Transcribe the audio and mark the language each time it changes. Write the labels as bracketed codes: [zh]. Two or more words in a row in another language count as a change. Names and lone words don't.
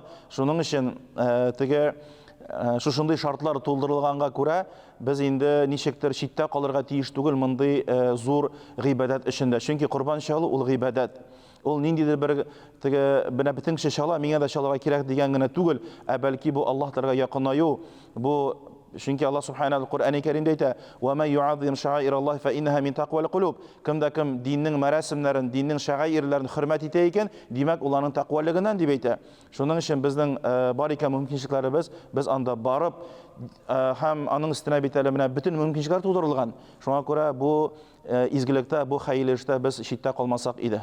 [tt] Шуның өчен теге шушындый шартлар тулдырылганга күрә, без инде ничектер читтә калырга тиеш түгел мондый зур гыйбадәт эшендә. Чөнки курбан чалу ул гыйбадәт. Ул ниндидер бер теге бөтен кеше чала, миңа да чалырга кирәк дигән генә түгел, бәлки бу Аллаһ Тәгаләгә якынаю, бу чөнки Аллаһ Субханаһу Кур'ан-ы Кәримдә әйтә: [ar] "وما يعظم شعائر الله فإنها من تقوى القلوب." [tt] Кемдә кем диннең мәрәсемнәрен, диннең шагаирләрен хөрмәт итә икән, димәк ул аның тaqвалыгыннан дип әйтә. Шуның өчен безнең бар икән мөмкинчелекләребез, без анда барып һәм аның өстенә бит әле менә бөтен мөмкинчелекләр тудырылган. Шуңа күрә бу изгелектә, бу хәйле эштә без читтә калмасак иде.